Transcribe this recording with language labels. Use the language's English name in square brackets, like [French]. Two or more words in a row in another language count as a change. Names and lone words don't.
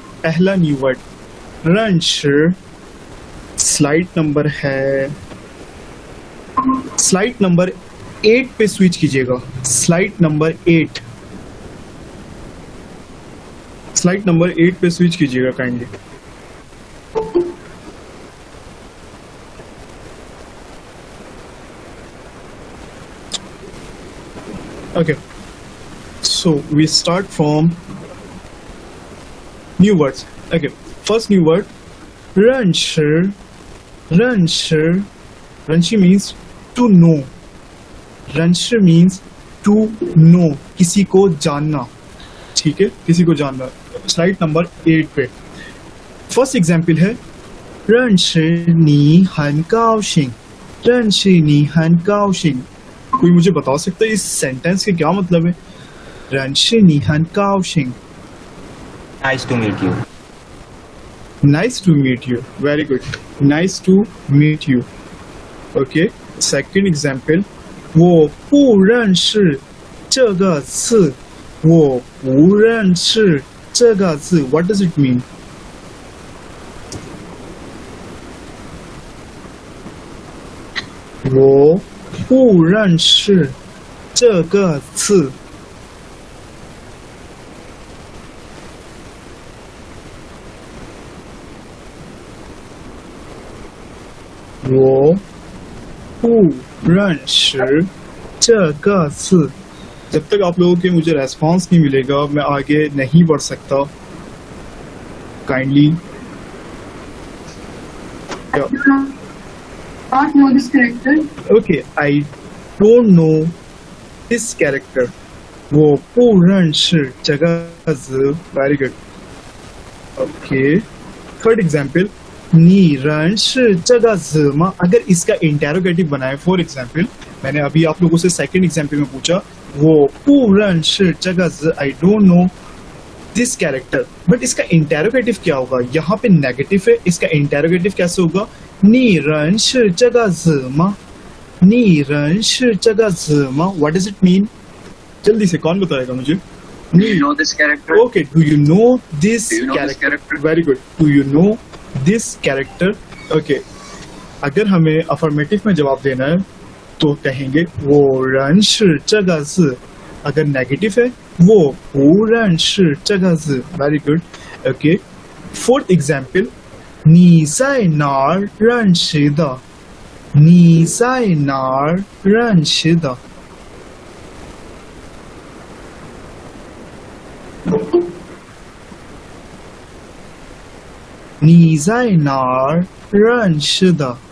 [Hindi] पहला [English] new word [Hindi] रंशर, [English] slide number [Hindi] है, [English] slide number [Hindi] 8 पे स्विच कीजिएगा। [English] slide number [Hindi] 8, [English] slide number [Hindi] 8 पे स्विच कीजिएगा काइंडली। [English] Okay, so we start from new words. Okay, first new word, [Chinese] 认识。认识，认识 [English] means to know. 认识 means to know, [Hindi] किसी को जानना, ठीक है, किसी को जानना। [English] slide number [Hindi] 8 पे [English] first example [Hindi] है [Chinese] 认识你很高兴，认识你很高兴। [Hindi] कोई मुझे बता सकता है इस सेंटेंस के क्या मतलब है? [Chinese] 认识你很高兴。 [English] Nice to meet you. Nice to meet you. Very good. Nice to meet you. Okay. Second example. [Chinese] 我不认识这个字。我不认识这个字 [English] what does it mean? [Chinese] 我不认识这个字。我不认识这个字。 [Hindi] जब तक आप लोगों के मुझे रेस्पॉन्स नहीं मिलेगा मैं आगे नहीं बढ़ सकता। काइंडली [English] not know this character. Okay, I don't know this character. [Chinese] 我不认识这个字。 [English] Very good. Okay. Third example. [Chinese] 你认识这个字吗? [Hindi] अगर इसका इंटेरोगेटिव बनाए, [English] for example [Hindi] मैंने अभी आप लोगों से [English] second example [Hindi] में पूछा वो [Chinese] 不认识这个字 [English] I don't know this character, [Hindi] बट इसका इंटेरोगेटिव क्या होगा? यहाँ पे नेगेटिव है, इसका इंटेरोगेटिव कैसे होगा? [Chinese] 你认识这个字吗? 你认识这个字吗? [English] What does it mean? [Hindi] जल्दी से कौन बताएगा मुझे? [English] Do you know this character? Okay, do you know this Do you know this character? character? Very good. Do you know this character? [Hindi] Okay. अगर हमें अफर्मेटिव में जवाब देना है तो कहेंगे [Chinese] 我认识这个字。 [Hindi] अगर नेगेटिव है वो [Chinese] 不认识这个字。 [English] Very good. Okay. Fourth example. [Chinese] 你在哪儿认识的？你在哪儿认识的？你在哪儿认识的？